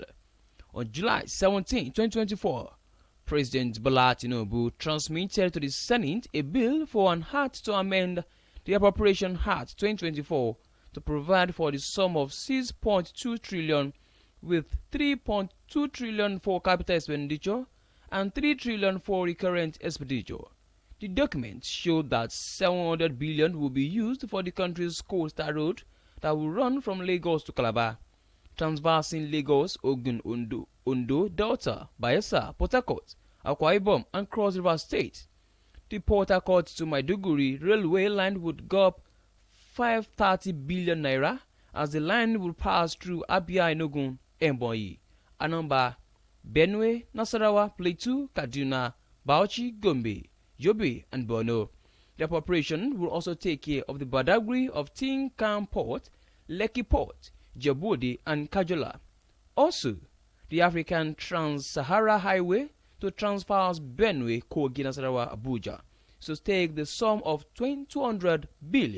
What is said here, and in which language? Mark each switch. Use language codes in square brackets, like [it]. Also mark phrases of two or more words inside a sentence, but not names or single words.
[en] On July 17, 2024, President Bola Tinubu transmitted to the Senate a bill for an act to amend the Appropriation Act 2024 to provide for the sum of 6.2 trillion with 3.2 trillion for capital expenditure and 3 trillion for recurrent expenditure. The document showed that 700 billion will be used for the country's coastal road that will run from Lagos to Calabar, traversing Lagos, Ogun, Ondo, Delta, Bayelsa, Port Harcourt, Akwa Ibom, and Cross River State. The Port Harcourt to Maiduguri railway line would go up 530 billion naira, as the line would pass through Abia, Enugu, Ebonyi, Anambra, Benue, Nasarawa, Plateau, Kaduna, Bauchi, Gombe, Yobe, and Borno. The appropriation will also take care of the Badagry of Tinkan Port, Lekki Port, Djibouti, and Kajola. Also, the African Trans-Sahara Highway to Transfers Benue, Kogi, Nasarawa, Abuja, so take the sum of 200 billion.